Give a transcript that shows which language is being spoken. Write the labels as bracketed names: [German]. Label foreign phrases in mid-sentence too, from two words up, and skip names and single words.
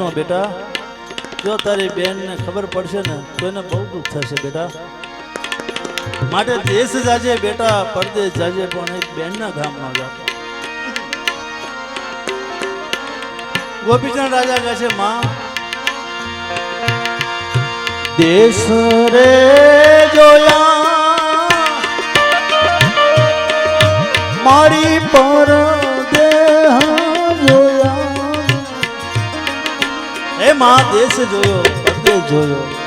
[Gujarati] બેટા જો તારી બેનને ખબર પડશે ને તો એને બહુ દુઃખ થશે બેટા. માટે દેશ જાજે બેટા પરદેશ જાજે પણ એક બેનના ગામમાં જાતો. ગોપીચંદ રાજા કહે છે માં દેશ રે જોયા મારી પર દેહ જોયા. હે માં દેશ જોયો પરદેશ જોયો.